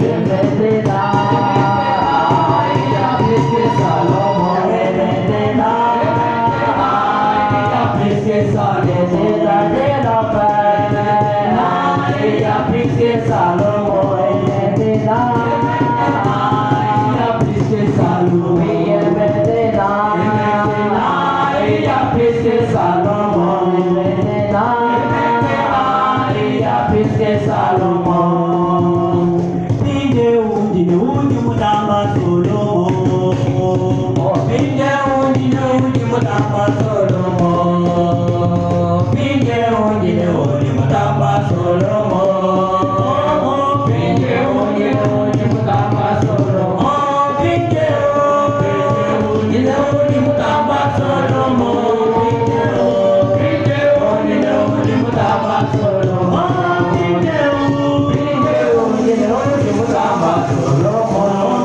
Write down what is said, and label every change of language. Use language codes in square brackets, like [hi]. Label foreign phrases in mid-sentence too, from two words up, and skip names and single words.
[fr] Et maintenant, il y a plus que Salomon, et maintenant, il y a plus que Salomon, de la paix, il y a plus que Salomon, et maintenant, il y a plus que Salomon, et maintenant, il y a plus que Salomon, et maintenant, il y a plus que Salomon. [lua] Udi mutamba Solomon, udi mutamba Solomon, udi mutamba Solomon, udi mutamba Solomon, udi mutamba Solomon, udi mutamba Solomon, udi mutamba Solomon.